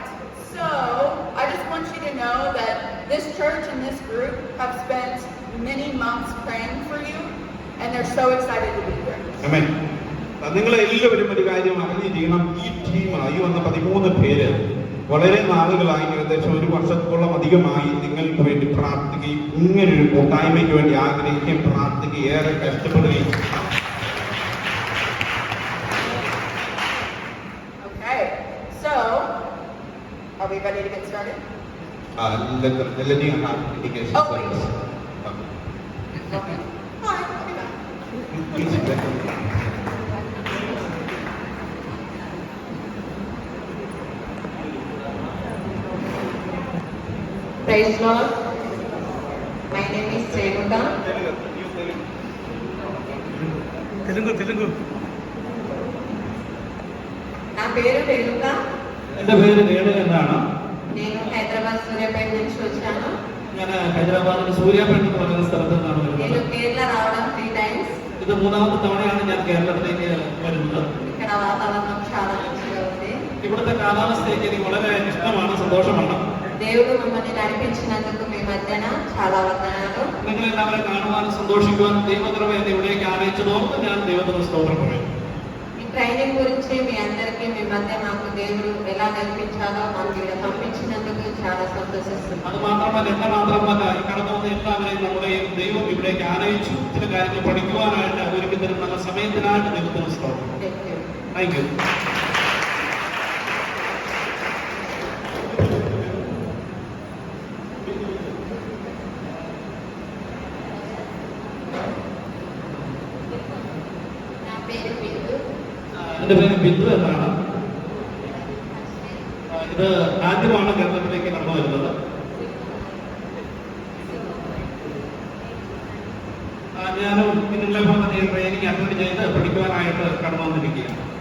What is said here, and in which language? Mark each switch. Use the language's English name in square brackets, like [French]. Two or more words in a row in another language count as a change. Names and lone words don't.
[English] So I just want you to know that this church and this group have spent many months praying for you, and they're so excited to be here. [Malayalam] ആമേൻ. നിങ്ങൾ എല്ലാവരും ഒരു കാര്യം അറിഞ്ഞിരിക്കണം. ഈ ടീം ഈ വന്ന 13 പേര് വളരെ നാളുകളായി, ഏകദേശം ഒരു വർഷത്തോളം അധികമായി നിങ്ങൾക്ക് വേണ്ടി പ്രാർത്ഥിക്കുകയും ഇങ്ങനൊരു കൂട്ടായ്മയ്ക്ക് വേണ്ടി ആഗ്രഹിക്കുകയും പ്രാർത്ഥിക്കുകയും ഏറെ കഷ്ടപ്പെടുകയും. [English] Okay. So are we ready to get started? Let me have indications. Oh, wait. Okay. All right, I'll be back. Praise Lord. My name is Renuka. Telugu. [Telugu] నా పేరు రేణుక. [Malayalam] എന്റെ പേര് രേണു എന്നാണ്. [Telugu] నేను హైదరాబాద్ సూర్యాపేట నుంచి వచ్చాను. [Malayalam] ഞാൻ ഹൈദരാബാദിൽ സൂര്യാപേട്ട എന്ന് പറയുന്ന സ്ഥലത്ത് നിന്നാണ് [Telugu] నేను [Malayalam] വരുന്നത്. [Telugu] కేరళ రావడం 3 times. [Malayalam] ഇത് 3ാമത്തെ തവണയാണ് ഞാൻ കേരളത്തിലേക്ക് വരുന്നത്. [Telugu] ఇక్కడ వాతావరణం చాలా మంచిగా ఉంది. [Malayalam] ഇവിടുത്തെ കാലാവസ്ഥയ്ക്ക് എനിക്ക് വളരെ ഇഷ്ടമാണ്, സന്തോഷമാണ്. [Telugu] దేవుడు మమ్మల్ని నడిపించినందుకు మీ మధ్యన చాలా వందనాలు. [Malayalam] നിങ്ങളെല്ലാവരെ കാണുവാനും സന്തോഷിക്കുവാനും ദൈവകൃപ എന്നെ ഇവിടേക്ക് ആനയിച്ചതോർത്ത് ഞാൻ ദൈവത്തിന് സ്തോത്രം പറയും. [Telugu] ఈ ట్రైనింగ్ గురించి మీ అందరికీ మీ మధ్య మాకు దేవుడు ఎలా నడిపించాలో మాకు ఇలా పంపించినందుకు చాలా సంతోషిస్తున్నాను. [Malayalam] അത് മാത്രമല്ല, എന്നെ മാത്രമല്ല, ഈ കടന്നു വന്ന എല്ലാവരെയും നമ്മുടെ ദൈവം ഇവിടേക്ക് ആനയിച്ചു ചില കാര്യങ്ങൾ പഠിക്കുവാനായിട്ട് ഒരുക്കി തരുന്ന നല്ല സമയത്തിനായിട്ട് ദൈവത്തിന് സ്തോത്രം. [English] thank you. [Telugu] నా పేరు బిందు. [Malayalam] എന്റെ പേര് ബിന്ദു എന്നാണ്. ഇത് ആദ്യമാണ് കേരളത്തിലേക്ക് കടന്നു വരുന്നത്. ഞാനും നിങ്ങളെ പോലെ തന്നെ [English] training attend [Malayalam] ചെയ്ത് പഠിക്കുവാനായിട്ട് കടന്നു വന്നിരിക്കുകയാണ്.